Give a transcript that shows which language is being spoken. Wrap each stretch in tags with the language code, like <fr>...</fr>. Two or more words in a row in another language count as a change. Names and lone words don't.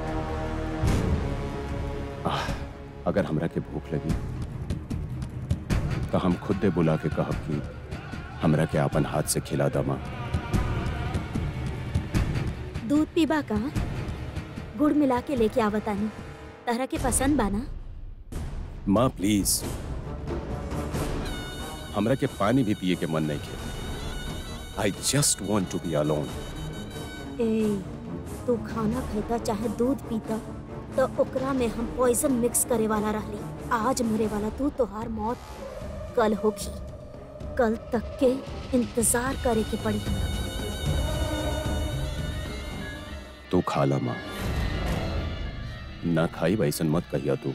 <bho>अगर हमरा के भूख लगी तो हम खुद दे बुला के कहब कि हमरा के अपन हाथ से खिला दा माँ। दूध पीबा का? गुड़ मिला के लेके आवतानी, तहरा के पसंद बाना? माँ प्लीज, हमरा के पानी भी पिए के मन नहीं के।</bho> <en>I just want to be alone.</en> <bho>ए, तू खाना खाता चाहे दूध पीता तो ओकरा में हम</bho> <en>poison mix</en> <bho>करे वाला रहली। आज मरे वाला तू, तोहार मौत कल होगी। कल तक के इंतजार करे के पड़ी। तू खा ला माँ, ना खाई वैसन मत कहिया तू।</bho>